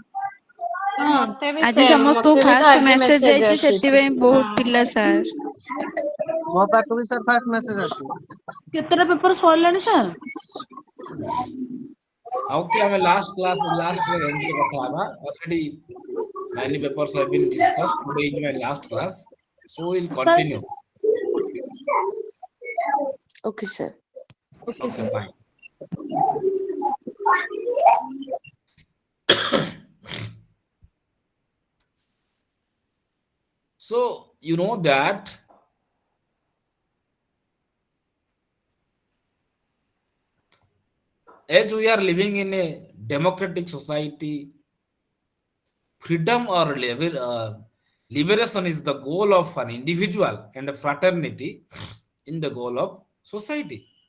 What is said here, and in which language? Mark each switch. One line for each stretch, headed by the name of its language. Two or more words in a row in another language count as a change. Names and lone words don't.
Odia: ହଁ ମତେ ବି ଆଜି ସେମ୍ ସମସ୍ତଙ୍କୁ ମତେ ବି ତ ଫାଷ୍ଟ ଆଜି ମେସେଜ ମେସେଜ ଯାଇଛି, ଆସିଛି। ସେଥିପାଇଁ ବହୁତ ପିଲା ସାର୍। ମୋ ପାଖକୁ ବି ସାର୍
English: first message
Odia: ଆସିଛି। କେତେଟା ପେପର ସଇଲାଣି ସାର୍? ଓକେ, ଆମେ
English: last class
Odia: ଲାଷ୍ଟରେ ଏମିତି କଥା ହବା।
English: Already many papers have been discussed. Today is my last class, so we'll ସାର୍ continue. Okay, sir. ଓକେ Okay, ସାର୍। fine. So you know that as we are living in a democratic society, freedom or liberation is the goal of an individual, and fraternity in the goal of society.